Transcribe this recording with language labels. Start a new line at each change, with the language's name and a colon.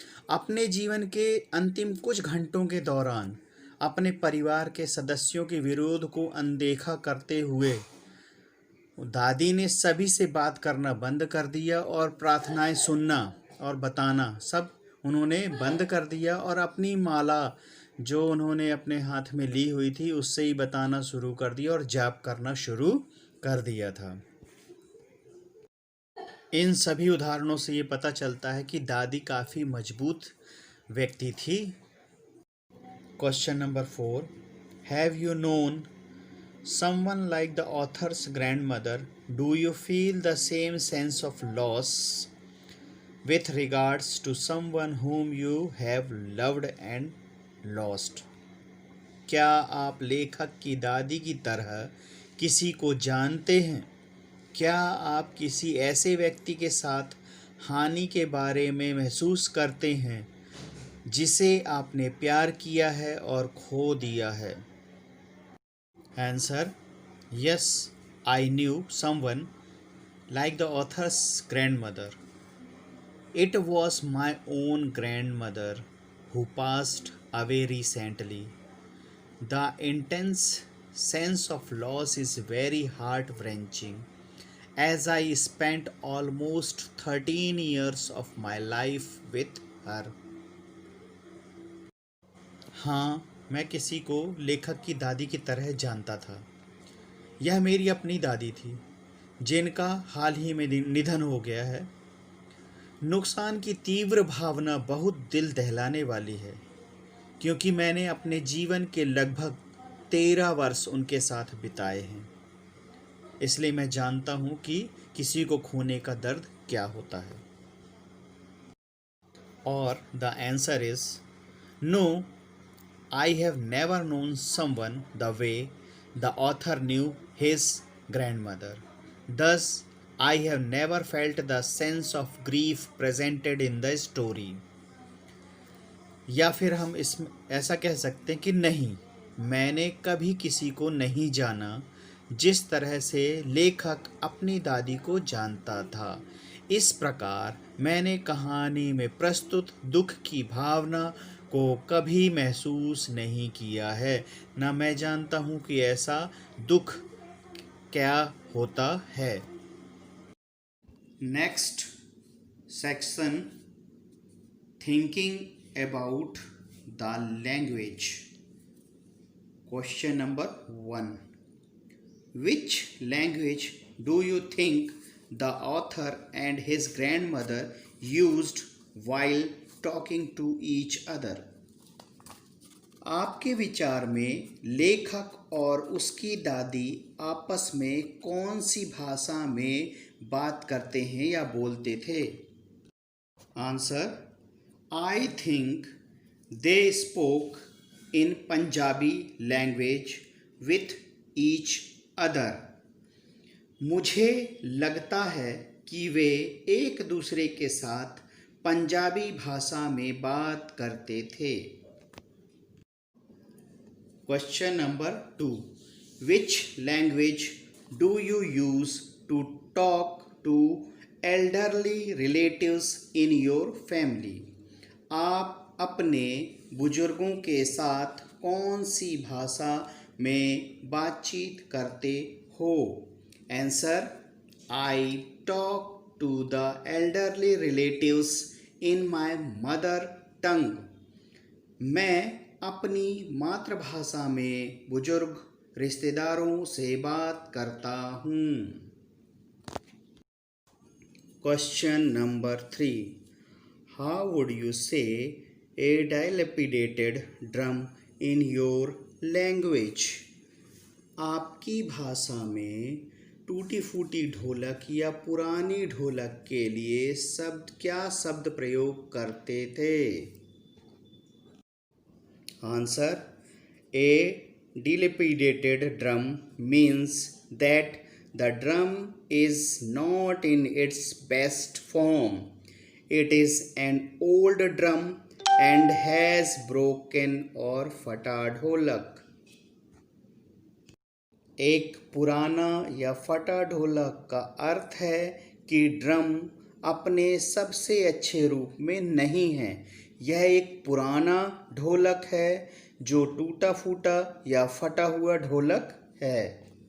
Hindi: अपने जीवन के अंतिम कुछ घंटों के दौरान अपने परिवार के सदस्यों के विरोध को अनदेखा करते हुए दादी ने सभी से बात करना बंद कर दिया और प्रार्थनाएं सुनना और बताना सब उन्होंने बंद कर दिया और अपनी माला जो उन्होंने अपने हाथ में ली हुई थी उससे ही बताना शुरू कर दिया और जाप करना शुरू कर दिया था। इन सभी उदाहरणों से ये पता चलता है कि दादी काफ़ी मजबूत व्यक्ति थी।
English: Question number 4, have you known someone like the author's grandmother? Do you feel the same sense of loss with regards to someone whom you have loved and lost?
Hindi: क्या आप लेखक की दादी की तरह किसी को जानते हैं? क्या आप किसी ऐसे व्यक्ति के साथ हानि के बारे में महसूस करते हैं जिसे आपने प्यार किया है और खो दिया है?
English: Answer, yes, I knew someone like the author's grandmother. It was my own grandmother who passed away recently. The intense sense of loss is very heart-wrenching, as I spent almost 13 years of my life with her.
Hindi: हाँ, मैं किसी को लेखक की दादी की तरह जानता था। यह मेरी अपनी दादी थी जिनका हाल ही में निधन हो गया है। नुकसान की तीव्र भावना बहुत दिल दहलाने वाली है क्योंकि मैंने अपने जीवन के लगभग 13 वर्ष उनके साथ बिताए हैं। इसलिए मैं जानता हूँ कि किसी को खोने का दर्द क्या होता है। और
English: The answer is no, I have never known someone the way the author knew his grandmother. Thus, I have never felt the sense of grief presented in the story.
Hindi: या फिर हम इस ऐसा कह सकते हैं कि नहीं, मैंने कभी किसी को नहीं जाना जिस तरह से लेखक अपनी दादी को जानता था। इस प्रकार मैंने कहानी में प्रस्तुत दुख की भावना को कभी महसूस नहीं किया है, न मैं जानता हूँ कि ऐसा दुख क्या होता है।
English: Next section, thinking about the language. Question number 1, which language do you think the author and his grandmother used while talking to each other?
Hindi: आपके विचार में लेखक और उसकी दादी आपस में कौन सी भाषा में बात करते हैं या बोलते थे?
English: Answer, I think they spoke in Punjabi language with each other.
Hindi: मुझे लगता है कि वे एक दूसरे के साथ पंजाबी भाषा में बात करते थे।
English: Question number 2, which language do you use to talk to elderly relatives in your family?
Hindi: आप अपने बुजुर्गों के साथ कौन सी भाषा में बातचीत करते हो?
English: Answer, I talk to the elderly relatives in my mother tongue.
Hindi: मैं अपनी मातृभाषा में बुजुर्ग रिश्तेदारों से बात करता हूँ।
English: Question number 3, how would you say a dilapidated drum in your language?
Hindi: आपकी भाषा में टूटी फूटी ढोलक या पुरानी ढोलक के लिए क्या शब्द प्रयोग करते थे?
English: Answer, a dilapidated drum means that the drum is not in its best form. It is an old drum and has broken or
Hindi: फटा ढोलक। एक पुराना या फटा ढोलक का अर्थ है कि ड्रम अपने सबसे अच्छे रूप में नहीं है। यह एक पुराना ढोलक है जो टूटा फूटा या फटा हुआ ढोलक है।